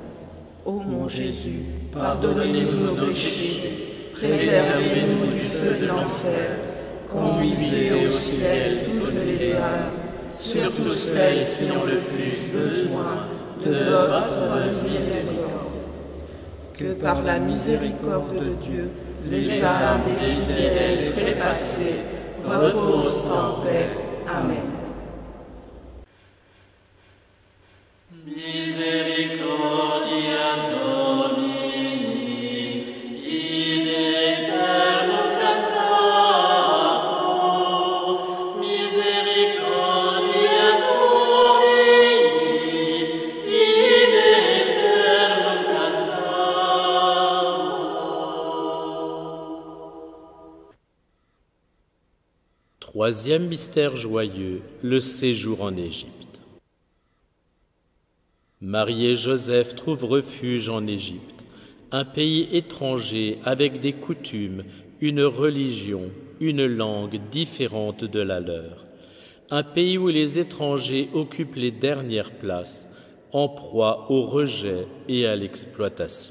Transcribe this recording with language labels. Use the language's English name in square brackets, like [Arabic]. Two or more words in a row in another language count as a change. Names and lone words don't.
[French] Ô mon Jésus, pardonnez-nous nos péchés, préservez-nous du feu de l'enfer, conduisez au ciel toutes les âmes, surtout celles qui ont le plus besoin de votre miséricorde. Que par la miséricorde de Dieu, les âmes des fidèles trépassés reposent en paix. Amen. [Latin] Misericordias Domini, in aeterno cantabor, misericordias Domini, in aeterno cantabor. [French] Troisième mystère joyeux, le séjour en Égypte. Marie et Joseph trouvent refuge en Égypte, un pays étranger avec des coutumes, une religion, une langue différente de la leur, un pays où les étrangers occupent les dernières places, en proie au rejet et à l'exploitation.